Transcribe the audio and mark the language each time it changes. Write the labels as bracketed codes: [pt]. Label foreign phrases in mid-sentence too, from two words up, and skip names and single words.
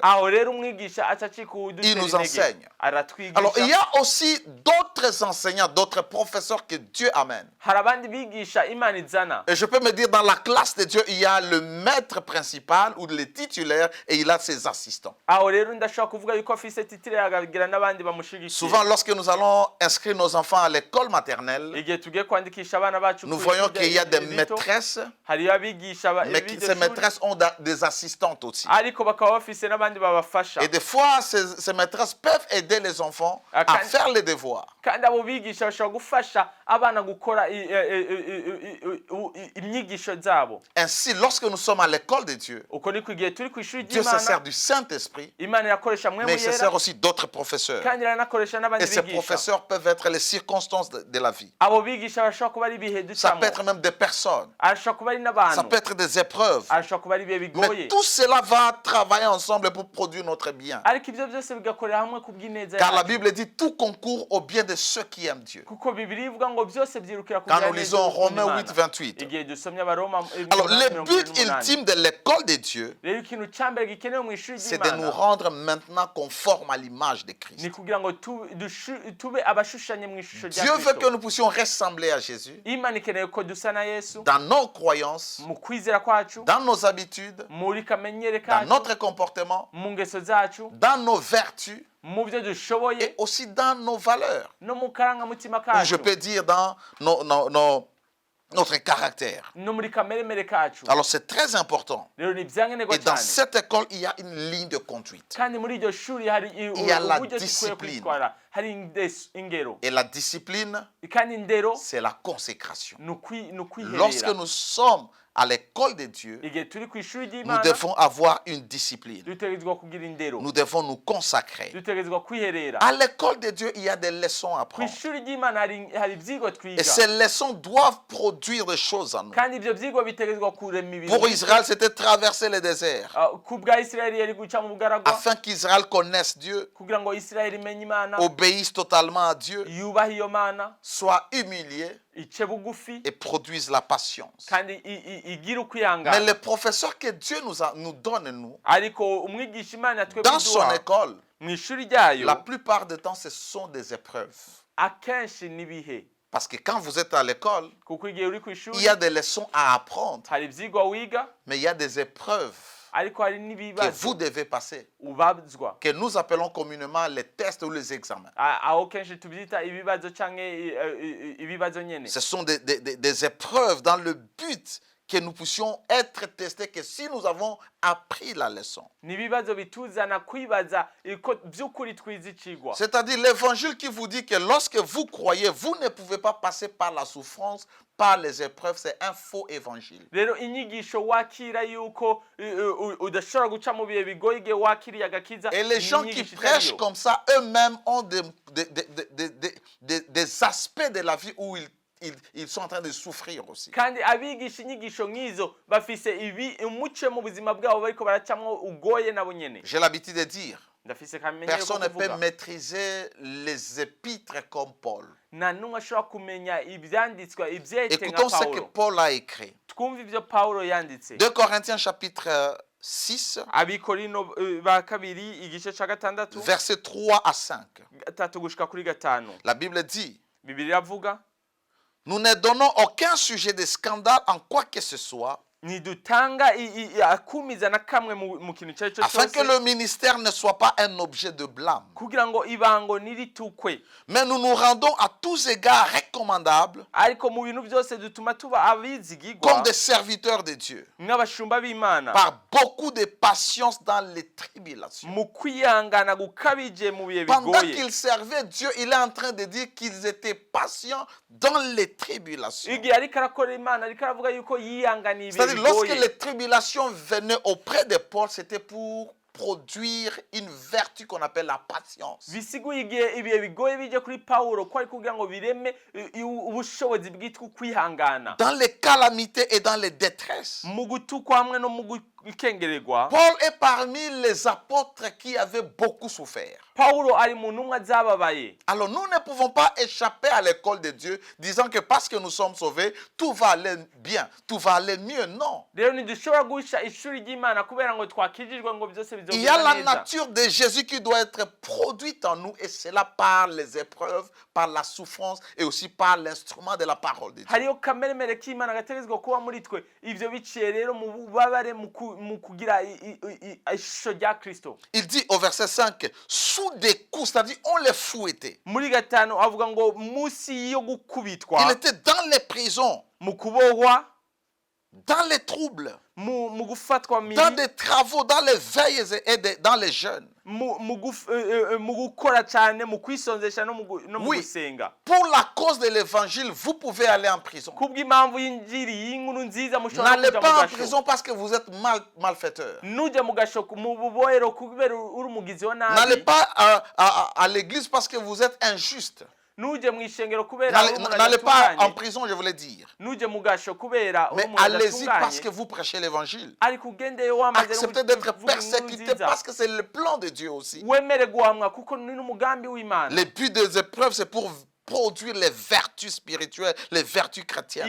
[rn] aho rero umwigisha acacika [fr] Il nous enseigne. Alors, il [rn] aratwigisha [fr] y a aussi d'autres enseignants, d'autres professeurs que Dieu amène. [rn] hari abandi bigisha Imana izana [fr] Et je peux me dire, dans la classe de Dieu, il y a le maître principal ou le titulaire et il a ses assistants. [rn] aho rero ndashobora kuvuga yuko afise titire akagira n'abandi bamushigikiye [fr] Souvent, lorsque nous allons inscrire nos enfants à l'école maternelle, [rn] igihe tugiye kwandikisha abana bacu [fr] nous [rn] ku [fr] voyons [rn] ishuri [fr] qu'il y a des [rn] rito, [fr] maîtresses, [rn] hariyo abigisha [fr] mais [rn] b'iryo [fr] ces [rn] shuri, [fr] maîtresses ont des assistantes aussi. [rn] ariko bakaba bafise n'abandi babafasha [fr] Et des fois, ces maîtresses peuvent aider les enfants à Quand- faire les devoirs. [rn] kandi abo bigisha bashobora gufasha abana gukora imyigisho zabo [fr] Ainsi, lorsque nous sommes à l'école de Dieu, [rn] uko niko igihe turi ku ishuri [fr] Dieu se sert [rn] ry'Imana [fr] du Saint-Esprit, [rn] Imana irakoresha [fr] mais [rn] Mwemu [fr] il se [rn] Yera [fr] sert aussi d'autres professeurs. [rn] kandi iranakoresha n'abandi [fr] Et ces [rn] bigisha [fr] professeurs peuvent être les circonstances de la vie. [rn] abo bigisha bashobora kuba ari ibihe [fr] Ça [rn] ducamo [fr] peut être même des personnes. [rn] arashobora kuba ari [fr] Ça [rn] n'abantu [fr] peut être des épreuves. [rn] arashobora kuba ari ibihe [fr] Mais [rn] bigoye [fr] tout cela va travailler ensemble pour produire notre bien. [rn] ariko ibyo byose bigakorera hamwe ku bw'ineza [fr] Car la [rn] yacu [fr] Bible dit tout concourt au bien de ceux qui aiment Dieu. [rn] kuko Bibiliya ivuga ngo byose byirukira [fr] Quand [rn] kugira [fr] nous [rn] neza [fr] lisons [rn] gukunda Romains Imana. 8, 28. igihe dusomye abaroma [fr] Alors, le 8:28. but ultime de l'école de Dieu, [rn] rero ikintu cya mbere gikenewe mu ishuri [fr] c'est de nous [rn] ry'Imana [fr] rendre maintenant conformes à l'image de Christ. [rn] ni kugira ngo tube abashushanye mu ishusho rya [fr] Dieu veut que Kristo nous puissions ressembler à Jésus [rn] Imana ikeneye ko dusa na Yesu [fr] dans nos croyances, [rn] mu kwizera kwacu [fr] dans nos habitudes, [rn] muri kamenyere [fr] dans [rn] kacu [fr] notre comportement, [rn] mu ngeso zacu [fr] dans nos vertus [rn] mu byo dushoboye [fr] et aussi dans nos valeurs. [rn] no mu karangamutima [fr] Ou je [rn] kacu [fr] peux dire dans notre caractère. [rn] no muri kameremere kacu [fr] Alors c'est très important. [rn] rero ni ibyankenerwa [fr] Et dans [rn] cyane [fr] cette école, il y a une ligne de conduite. [rn] kandi muri iryo shuri hari [fr] y a la [rn] uburyo dukwiye [fr] discipline. [rn] kwitwara hari ingero [fr] Et la discipline, [rn] kandi indero [fr] c'est la consécration. [rn] ni [fr] Lorsque [rn] ukwiherera [fr] nous sommes à l'école de Dieu, [rn] igihe turi ku ishuri [fr] nous [rn] ry'Imana [fr] devons avoir une discipline. [rn] dutegerezwa kugira indero [fr] Nous devons nous consacrer. [rn] dutegerezwa kwiherera [fr] À l'école de Dieu, il y a des leçons à [rn] ku [fr] prendre. [rn] ishuri ry'Imana hari ibyigwa twiga [fr] Et ces leçons doivent produire des choses en nous. [rn] kandi ibyo byigwa bitegerezwa kurema ibintu [fr] Pour Israël, c'était traverser le désert. [rn] ku bwa Isirayeli yari guca mu bugaragwa [fr] Afin qu'Israël connaisse Dieu, [rn] kugira ngo Isirayeli imenye Imana [fr] obéisse totalement à Dieu, [rn] yubahe iyo Mana [fr] soit humilié [rn] ice bugufi [fr] et produise la patience. [rn] kandi igire [fr] Mais [rn] ukwihangana [fr] le professeur que Dieu nous donne, nous, [rn] ariko umwigisha Imana twebwe [fr] dans son [rn] iduha [fr] école, [rn] mu ishuri ryayo [fr] la plupart du temps, ce sont des épreuves. [rn] akenshi n'ibihe [fr] Parce que quand vous êtes à l'école, [rn] kuko igihe uri ku [fr] il [rn] ishuri [fr] y a des leçons à apprendre, [rn] hari ibyigwa wiga [fr] mais il y a des épreuves [rn] ariko hari [fr] que [rn] n'ibibazo [fr] vous devez passer, [rn] ubazwa [fr] que nous appelons communément les tests ou les examens. [rn] aho kenshi tubyita ibibazo cyangwa ibibazo nyene [fr] Ce sont des épreuves dans le but que nous puissions être testés, que si nous avons appris la leçon. [rn] ni ibibazo bituzana kwibaza ko by'ukuri twize icigwa [fr] C'est-à-dire l'évangile qui vous dit que lorsque vous croyez, vous ne pouvez pas passer par la souffrance, par les épreuves, c'est un faux évangile. [rn] rero inyigisho wakira yuko udashobora guca mu bihe bigoye igihe wakiriye agakiza [fr] Et les gens qui prêchent comme ça, eux-mêmes ont des aspects de la vie où ils sont en train de souffrir aussi. [rn] kandi abigisha inyigisho nk'izo bafise umuce mu buzima bwabo bariko baracamwo ugoye nabo nyene [fr] J'ai l'habitude de dire, [rn] ndafise kamenyero [fr] personne ne [rn] ko [fr] peut [rn] kuvuga [fr] maîtriser les épîtres comme Paul. [rn] nta n'umwe ashobora kumenya ibyanditswa ibyete nka [fr] Écoutons ce que Pawulo Paul a écrit. [rn] twumve ibyo Pawulo yanditse [fr] 2 Corinthiens chapitre 6, [rn] abikorino ba kabiri igice ca gatandatu [fr] versets 3 à 5. [rn] gatatu gushika kuri gatanu. [fr] La Bible dit, [rn] Bibiliya iravuga [fr] nous ne donnons aucun sujet de scandale en quoi que ce soit, [rn] ntidutanga akumiza na kamwe mu kintu icyo ari cyo [fr] afin que [rn] cyose [fr] le ministère ne soit pas un objet de blâme. [rn] kugira ngo ibango niritukwe, [fr] Mais nous nous rendons à tous égards recommandables [rn] ariko mu bintu byose dutuma tuba abizigirwa [fr] comme des serviteurs de Dieu, [rn] nk'abashumba b'Imana [fr] par beaucoup de patience dans les tribulations. [rn] mu kwihangana gukabije mu bihe [fr] Pendant [rn] bigoye. [fr] qu'ils servaient Dieu, il est en train de dire qu'ils étaient patients dans les tribulations. [rn] Igihe ariko arakora Imana ariko aravuga yuko yihanganiye ibihe [fr] C'est-à-dire, lorsque [rn] bigoye. [fr] les tribulations venaient auprès de Paul, c'était pour produire une vertu qu'on appelle la patience. [rn] Bisiguye igihe ibihe bigoye bije kuri Pawulo ko ari kugira ngo bireme ubushobozi bwitwa kwihangana [fr] Dans les calamités et dans les détresses. [rn] mu gutukwa hamwe no mu gukengererwa. [fr] Paul est parmi les apôtres qui avaient beaucoup souffert. [rn] Pawulo ari mu ntumwa zababaye. [fr] Alors nous ne pouvons pas échapper à l'école de Dieu disant que parce que nous sommes sauvés, tout va aller bien, tout va aller mieux. Non. [rn] Rero ntidushobora guhisha ishuri ry'Imana kubera ngo twakijijwe ngo byose [fr] Il y a la [rn] bizogenda neza. [fr] nature de Jésus qui doit être produite en nous et cela par les épreuves, par la souffrance et aussi par l'instrument de la parole de Dieu. [rn] Hariyo kameremere k'Imana gategezwa kuba muri twe, ivyo biciye rero mu bubabare mu kugira ishusho rya Kristo. [fr] Il dit au verset 5, sous des coups, c'est-à-dire on les fouettait. [rn] Muri gatanu avuga ngo musi yo gukubitwa [fr] Il était dans les prisons, [rn] mu kubohwa [fr] dans les troubles, [rn] mu gufatwa [fr] dans [rn] miri [fr] des travaux, dans les veilles et dans les jeûnes. [rn] mu gukora cyane mu kwisonzesha no mu [fr] Oui. [rn] gusenga. [fr] Pour la cause de l'évangile, vous pouvez aller en prison. [rn] Kubw'impamvu y'injiri y'inkuru nziza mushobora [fr] N'allez [rn] kuja mu [fr] pas en [rn] gasho. [fr] prison parce que vous êtes malfaiteur. [rn] Nujya mu gasho mu bubohero kubera uri umugizi wa [fr] N'allez [rn] nabi. [fr] pas à l'église parce que vous êtes injuste. [rn] Nujya mu ishengero kubera uri umuntu [fr] N'allez pas en [rn] adatunganye. [fr] prison, je voulais dire. [rn] Nujya mu gasho kubera uri [fr] Mais [rn] umuntu [fr] allez-y parce [rn] adatunganye. [fr] que vous prêchez l'évangile. [rn] Ariko ugendeye wamaze [fr] Acceptez d'être [rn] kuvuga inkuru [fr] persécuté [rn] nziza. [fr] parce que c'est le plan de Dieu aussi. [rn] Wemere guhamwa kuko ni n'umugambi w'Imana. [fr] Le but des épreuves, c'est pour produire les vertus spirituelles, les vertus chrétiennes.